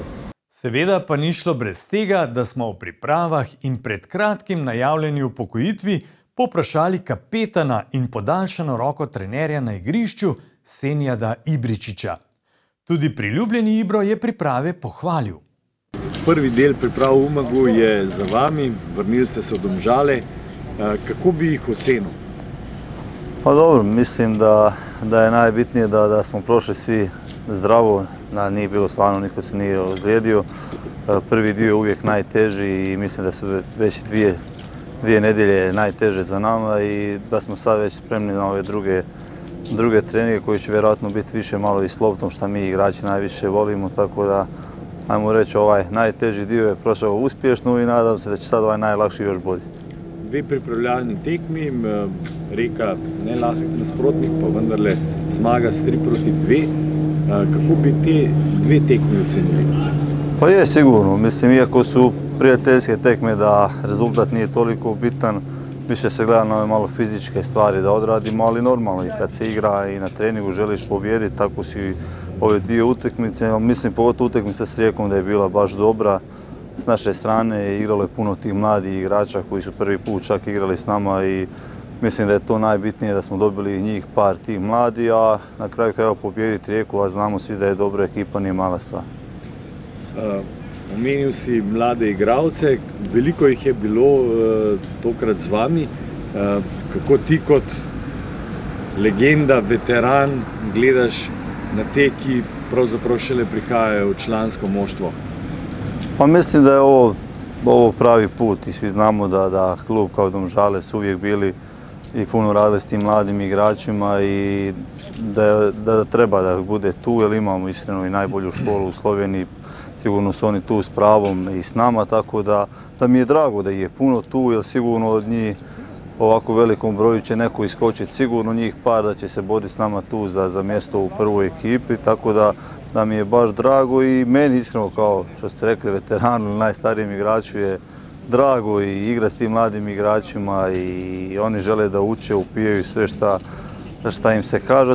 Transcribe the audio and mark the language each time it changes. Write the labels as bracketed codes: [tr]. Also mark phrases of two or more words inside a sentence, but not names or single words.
[sl] Seveda pa ni šlo brez tega, da smo v pripravah in pred kratkim najavljeni upokojitvi poprašali kapetana in podaljšano roko trenerja na igrišču Senijada Ibričića. Tudi priljubljeni Ibro je priprave pohvalil. Prvi del priprav v Umagu je za vami, vrnili ste se v Domžale. Kako bi jih ocenil? [hr] Pa dobro, mislim da je najbitnije da smo prošli svi zdravo, da nije bilo stvarno, niko se nije ozlijedio. Prvi dio je uvijek najteži i mislim da su već dvije nedjelje najteže za nama i da smo sad već spremni na ove druge treninge koji će vjerojatno biti više malo i s loptom, što mi igrači najviše volimo, tako da ajmo reći ovaj najteži dio je prošao uspješno i nadam se da će sad ovaj najlakši još bolji. [sl] Dve pripravljalni tekmi, Rijeka nelahek nasprotnik, pa vendarle zmaga s 3-2. Kako bi te dve tekme ocenili? [hr] Pa je sigurno, mislim, iako su prijateljske tekme da rezultat nije toliko bitan, više se gleda na ove malo fizičke stvari da odradimo, ali normalno i kad se igra i na treningu želiš pobijediti, tako si ove dvije utakmice, mislim pogotovo utakmica s Rijekom da je bila baš dobra. S naše strane igralo je puno tih mladih igrača koji su prvi put čak igrali s nama i mislim da je to najbitnije da smo dobili njih par tih mladi, a na kraju krajeva pobijediti Rijeku, a znamo svi da je dobra ekipa, nije mala stvar. [sl] Omenil si mlade igralce, veliko jih je bilo tokrat z vami. Kako ti kot legenda, veteran gledaš na te, ki pravzaprav šele prihajajo v člansko moštvo? [hr] Pa mislim da je ovo pravi put i svi znamo da klub kao Domžale su uvijek bili i puno radili s tim mladim igračima i da treba da bude tu, jer imamo iskreno i najbolju školu u Sloveniji. Sigurno su oni tu s pravom i s nama, tako da mi je drago da ih je puno tu, jer sigurno od njih ovako velikom broju će neko iskočiti, sigurno njih par da će se boriti s nama tu za mjesto u prvoj ekipi, tako da mi je baš drago i meni iskreno, kao što ste rekli, veteranu ili najstarijem igraču je drago i igra s tim mladim igračima i oni žele da uče, upijaju sve šta im se kaže.